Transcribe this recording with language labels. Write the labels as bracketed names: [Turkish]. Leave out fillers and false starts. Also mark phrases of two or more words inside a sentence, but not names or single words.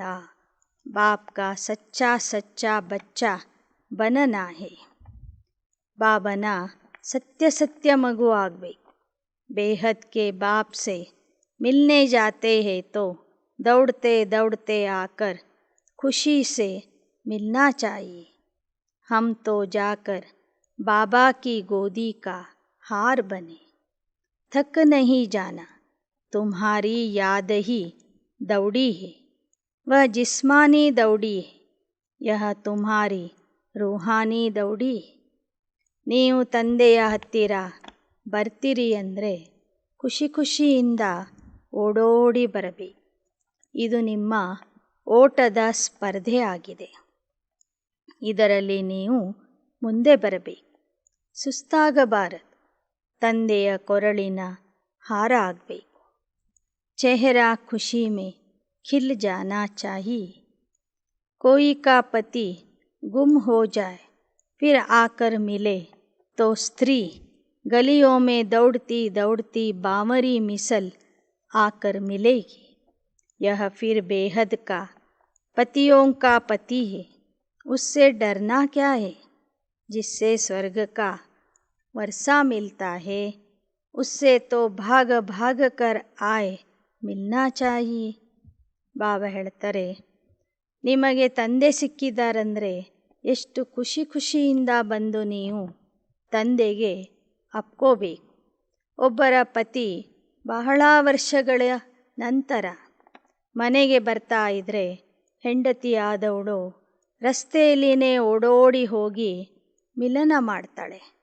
[Hindi] बाप का सच्चा सच्चा बच्चा बनना है. [Kannada] ಬಾಬನ ಸತ್ಯ ಸತ್ಯ ಮಗು ಆಗಬೇಕು. [Hindi] बेहद के बाप से मिलने जाते हैं तो दौड़ते दौड़ते आकर खुशी से मिलना चाहिए. हम तो जाकर बाबा की गोदी का हार बने. थक नहीं जाना, तुम्हारी याद ही दौड़ी है. वह जिस्मानी दौड़ी है, यह तुम्हारी रूहानी दौड़ी है. [Kannada] ನೀವು ತಂದೆಯ ಹತ್ತಿರ ಬರ್ತೀರಿ ಅಂದರೆ ಖುಷಿಯಿಂದ ಓಡೋಡಿ ಬರಬೇಕು. ಇದು ನಿಮ್ಮ ಓಟದ ಸ್ಪರ್ಧೆ ಆಗಿದೆ. ಇದರಲ್ಲಿ ನೀವು ಮುಂದೆ ಬರಬೇಕು. ಸುಸ್ತಾಗಬಾರದು. ತಂದೆಯ ಕೊರಳಿನ ಹಾರ ಆಗಬೇಕು. [Hindi] चेहरा खुशी में खिल जाना चाहिए. कोई का पति गुम हो जाए फिर आकर मिले तो स्त्री गलियों में दौड़ती दौड़ती बावरी मिसल आकर मिलेगी. यह फिर बेहद का पतियों का पति है. उससे डरना क्या है. जिससे स्वर्ग का वर्षा मिलता है उससे तो भाग भाग कर आए मिलना चाहिए. [Kannada] ಬಾಬಾ ಹೇಳ್ತಾರೆ, ನಿಮಗೆ ತಂದೆ ಸಿಕ್ಕಿದ್ದಾರಂದರೆ ಎಷ್ಟು ಖುಷಿಯಿಂದ ಬಂದು ನೀವು ತಂದೆಗೆ ಅಪ್ಕೋಬೇಕು. ಒಬ್ಬರ ಪತಿ ಬಹಳ ವರ್ಷಗಳ ನಂತರ ಮನೆಗೆ ಬರ್ತಾ ಇದ್ದರೆ ಹೆಂಡತಿಯಾದವಳು ರಸ್ತೆಯಲ್ಲಿನೇ ಓಡೋಡಿ ಹೋಗಿ ಮಿಲನ ಮಾಡ್ತಾಳೆ.